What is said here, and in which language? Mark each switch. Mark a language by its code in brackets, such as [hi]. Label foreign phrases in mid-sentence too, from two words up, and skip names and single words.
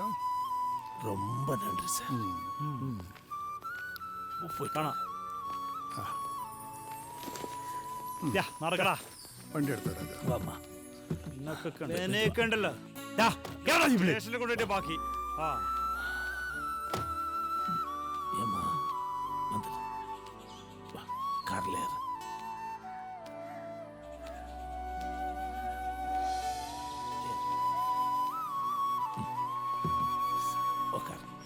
[ta] ரொம்ப நன்றி சார். [ml] പോയി കാണാം. നടക്കടാ. വണ്ടി എടുത്തരാ. എന്നെയൊക്കെ ഉണ്ടല്ലോ സ്റ്റേഷനിൽ കൊണ്ടുപോയിട്ട് ബാക്കി. [ta] ஏம்மா வந்துடு. வா கார்ல ஏறு. உட்கார்.